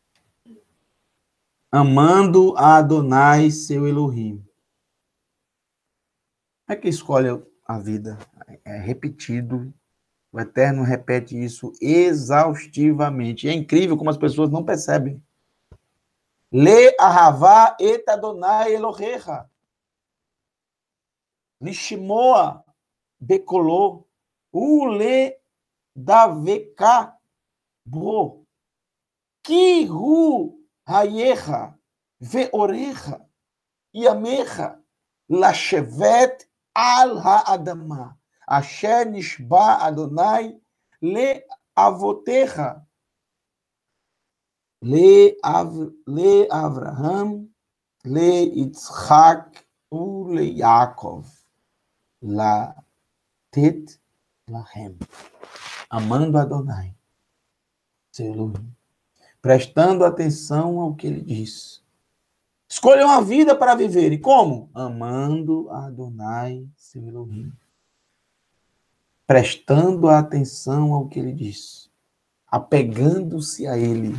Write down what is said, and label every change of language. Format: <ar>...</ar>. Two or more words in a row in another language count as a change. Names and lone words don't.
<pt>Amando a Adonai, seu Elohim. Como é que escolhe a vida? É repetido. O Eterno repete isso exaustivamente. É incrível como as pessoas não percebem.</pt> <he>לאהבה את אדוני אלהיך. לשמע בקלו. ולדבקה בו. כי הוא חייך וארך ימיך לשבת על האדמה. אשר נשבע אדוני לאבתיך. לאברהם ליצחק ליעקב. לתת להם.</he> <pt>Amando Adonai, seu Elohim. Prestando atenção ao que ele diz. Escolham a vida para viver. E como? Amando Adonai, seu Elohim. Prestando atenção ao que ele diz. Apegando-se a ele.</pt>